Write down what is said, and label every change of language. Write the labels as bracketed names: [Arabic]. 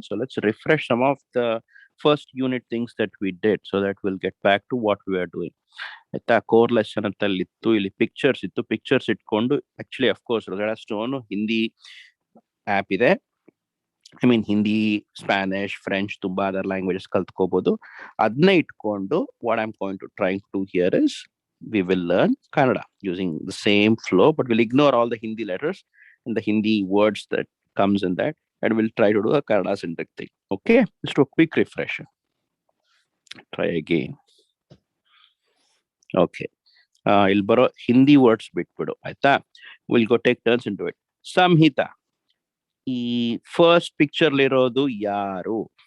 [English] So let's refresh some of the first unit things that we did so that we'll get back to what we are doing. [Kannada] ಆಯ್ತಾ, core lesson ಅಂತ ಇತ್ತು, ಇಲ್ಲಿ pictures ಇತ್ತು. Pictures ಇಟ್ಕೊಂಡು [English] actually of course [Kannada] ರೊಜೆಟಾ stone Hindi app ಇದೆ. [English] I mean [Kannada] Hindi, Spanish, French ತುಂಬಾ other languages ಕಲ್ತ್ಕೋಬಹುದು. ಅದನ್ನೇ ಇಟ್ಕೊಂಡು [English] What I am going to trying to here is we will learn Kannada using the same flow, but we'll ignore all the Hindi letters and the Hindi words that comes in that, and we'll try to do a Kannada centric thing. Okay, just do a quick refresher. Try again. [Kannada] Okay, il baro Hindi words bitbidu aita. [English] We'll go take turns into it. [Kannada] Samhita, ಈ first picture ಇರೋದು ಯಾರು?